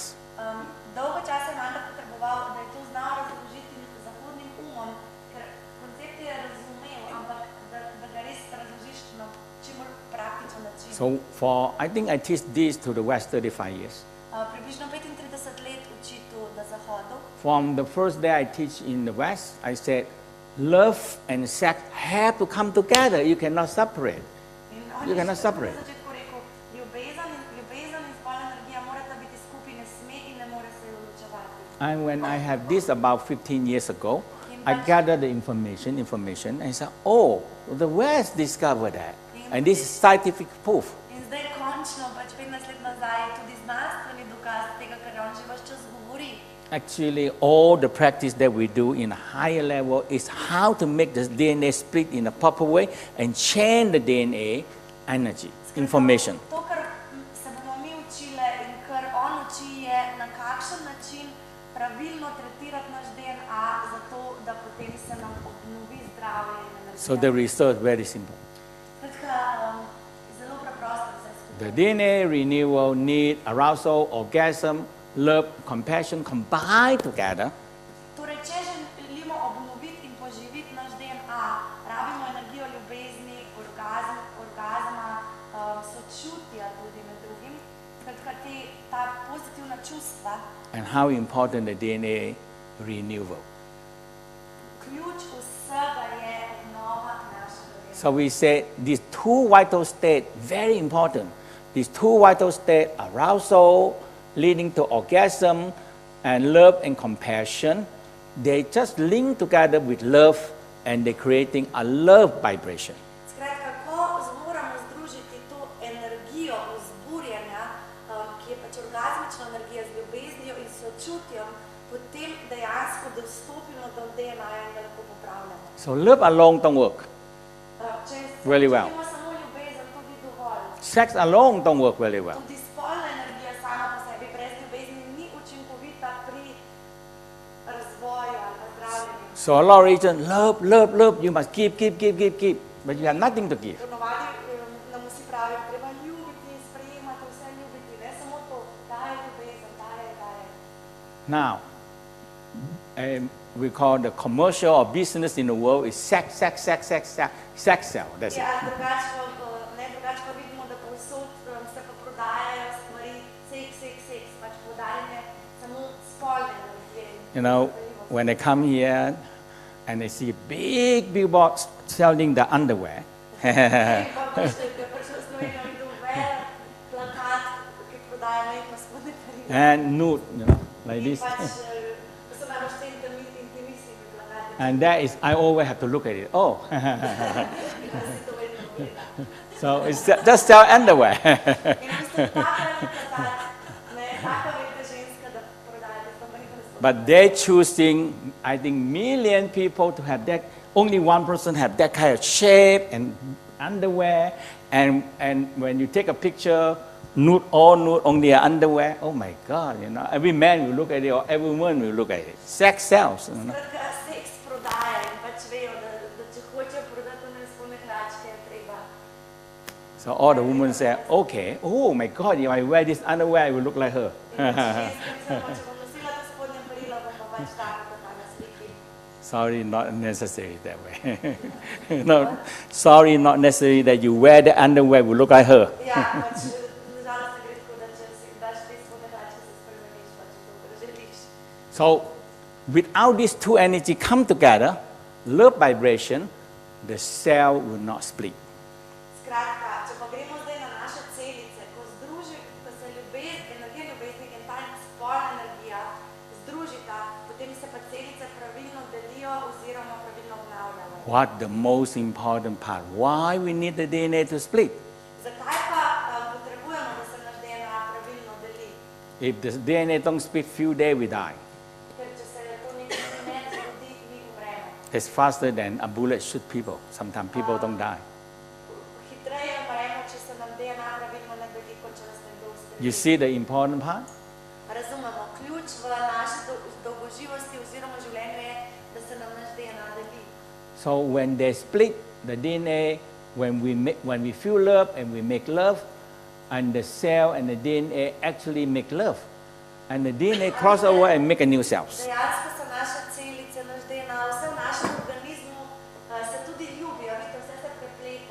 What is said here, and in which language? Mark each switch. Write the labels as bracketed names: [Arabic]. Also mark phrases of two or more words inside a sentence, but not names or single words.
[Slovenian] Dolgo časa je Mantak potreboval, da je to znal razložiti zahodnim umom, ker koncept je razumel, ampak da ga res razložiš na čim bolj praktičen način. [English] So I think I teach this to the West 35 years. [Slovenian] Približno 35 let uči to na Zahodu. [English] From the first day I teach in the West, I said, love and sex have to come together. You cannot separate. You cannot separate. [Slovenian] Na začetku rekel, ljubezen in spolna energija morata biti skupaj, ne sme in ne more se ločevati. [English] And when I have this about 15 years ago, I gathered the information, and said, oh, the West discovered that. And this is scientific proof. [Slovenian] In zdaj končno, 15 let nazaj, je tudi znanstveni dokaz tega, kar on že ves čas govori. [English] Actually, all the practice that we do in a higher level is how to make the DNA split in a proper way and change the DNA energy, information. [Slovenian] To, kar se bomo mi učile in kar on uči, je na kakšen način pravilno tretirati naš DNA, zato da potem se nam obnovi zdravje in energija. [English] So the research very simple. [Slovenian] Zelo preprosto vse skupaj. [English] The DNA renewal need arousal, orgasm, love, compassion combined together. [Slovenian] Torej, če želimo obnoviti in poživiti naš DNA, rabimo energijo ljubezni, orgazma, sočutja tudi med drugim, skratka ta pozitivna čustva. [English] And how important the DNA renewal. [Slovenian] Ključ vsega je obnova našega DNA. [English] So we say these two vital states, very important. These two vital states, arousal, leading to orgasm, and love and compassion, they just link together with love and they're creating a love vibration. [Slovenian] Skratka, ko moramo združiti to energijo vzburjenja, ki je pač orgazmična energija z ljubeznijo in sočutjem, potem dejansko dostopimo do DNA-ja in ga lahko popravljamo. [English] So love alone don't work. [Slovenian] Če [English] Really well. [Slovenian] imamo samo ljubezen, to ni dovolj. [English] Sex alone don't work very well. [Slovenian] Tudi spolna energija sama po sebi brez ljubezni ni učinkovita pri razvoju ali pa zdravljenju. [English] So a lot of reasons, love, you must give, but you have nothing to give. [Slovenian] Ponovadi nam vsi pravijo, treba ljubiti, sprejemati, vse ljubiti, ne samo to, daje ljubezen, daje. [English] Now, we call the commercial or business in the world is sex sell. That's [Slovenian] Ja, [English] it. [Slovenian] drugače pa vidimo, da povsod se pa prodajajo stvari, seks, pač poudarjanje samo spolne energije. [English] You know, when they come here and they see big billboards selling the underwear, [Slovenian] Pa prišel v Slovenijo videl velik plakat, ki prodaja majhne spodnje perilo. [English] and nude, like [Slovenian] In [English] this. [Slovenian] pač so najbolj te intimistni plakati. [English] And that is, I always have to look at it. Oh, [Slovenian] Si to vedno gleda. [English] so it's just sell underwear. [Slovenian] In v bistvu taka je plakat, taka velika ženska, da prodaja te majhne spodnje. [English] But they're choosing, I think, million people to have that. Only one person have that kind of shape and underwear. And when you take a picture, nude, only underwear. Oh my God, every man will look at it or every woman will look at it. Sex sells. [Slovenian] Skratka, seks prodaja in pač vejo, da če hočejo prodati one spodnje hlačke, je treba. [English] So all the women say, okay, oh my God, if I wear this underwear, I will look like her. [Slovenian] In pač ženske mislimo, če bom nosila to spodnje perilo, bom pa pač taka kot ta na sliki. [English] Sorry, not necessary that way. No, sorry, not necessary that you wear the underwear will look like her. [Slovenian] Ja, pač nažalost ne gre tako, da če si daš te spodnje hlačke, se spremeniš, pač je to, kar želiš. [English] So without these two energy come together, love vibration, the cell will not split. [Slovenian] Skratka, če pa gremo zdaj na naše celice, ko se energija ljubezni in ta spolna energija združita, potem se pa celice pravilno delijo oziroma pravilno obnavljajo. [English] What the most important part? Why we need the DNA to split? [Slovenian] Zakaj pa potrebujemo, da se naš DNA pravilno deli? [English] If the DNA don't split, few days we die. [Slovenian] Ker če se to ne zgodi, mi umremo. [English] It's faster than a bullet shoot people. Sometimes people don't die. [Slovenian] Hitreje umremo, če se nam DNA pravilno ne deli, kot če nas nekdo [English] You [Slovenian] ustreli. [English] see the important part? [Slovenian] Razumemo, ključ v naši dolgoživosti oziroma življenju je, da se nam naš DNA deli. [English] So when they split, the DNA when we feel love and we make love, and the cell and the DNA actually make love, and the DNA cross over and make a new cells. [Slovenian] Dejansko so naše celice, naš DNA, vse v našem organizmu se tudi ljubijo, vidite, vse se prepleta.